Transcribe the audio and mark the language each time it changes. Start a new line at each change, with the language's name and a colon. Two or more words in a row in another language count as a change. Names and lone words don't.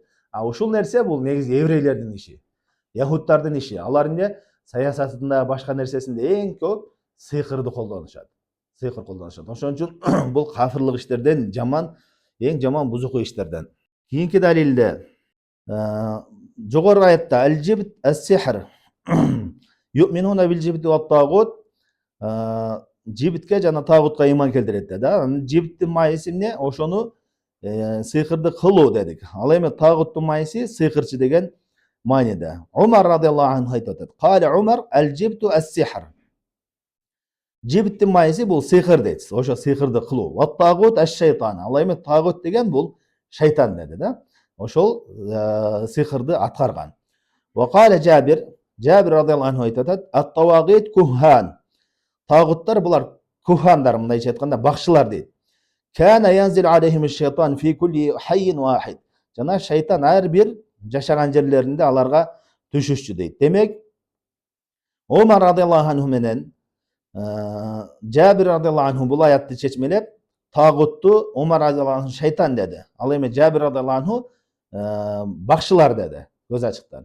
Kyrgyz: Ушул нерсе бул негизи еврейлердин иши, яхудтардын иши. Алар эмне саясатында, башка нерсесинде эң көп сыйкырды колдонушат. Сыйкыр колдонушат. Ошон үчүн бул кафырлык иштерден жаман, эң жаман бузуку иштерден. Кийинки далилде жогорку аятта
Arabic: الجبت السحر. يؤمنون بالجبت والطاغوت.
Kyrgyz: Жибитке жана тагутка ыйман келтирет да. Жибиттин майысы эмне? Ошону сыйкырды кылуу дедик. Ал эми тагуттун майысы сыйкырчы деген мааниде. Умар
Arabic: رضي الله عنه
Kyrgyz: айтып атат.
Arabic: قال عمر الجبت السحر.
Kyrgyz: Жибиттин майысы бул сыйкыр дейт. Ошо сыйкырды кылуу.
Arabic: والطاغوت الشيطان.
Kyrgyz: Ал эми тагут деген бул шайтан деди да. Ошол сыйкырды аткарган.
Arabic: وقال
Kyrgyz: Жабир, Жабир
Arabic: رضي الله عنه
Kyrgyz: айтып атат.
Arabic: الطواغيت كهان.
Kyrgyz: Тагуттар булар кухандар, мындайча айтканда бакчылар дейт.
Arabic: كان ينزل عليهم شيطان في كل حي واحد.
Kyrgyz: Жана шайтан ар бир жашаган жерлеринде аларга түшүшчү дейт. Демек, Умар
Arabic: رضي الله عنه
Kyrgyz: менен Жабир
Arabic: رضي الله عنه
Kyrgyz: бул аятты чечмелеп, тагутту Умар
Arabic: رضي الله عنه
Kyrgyz: шайтан деди. Ал эми Жабир
Arabic: رضي الله عنه
Kyrgyz: бакчылар деди, көз ачыктар.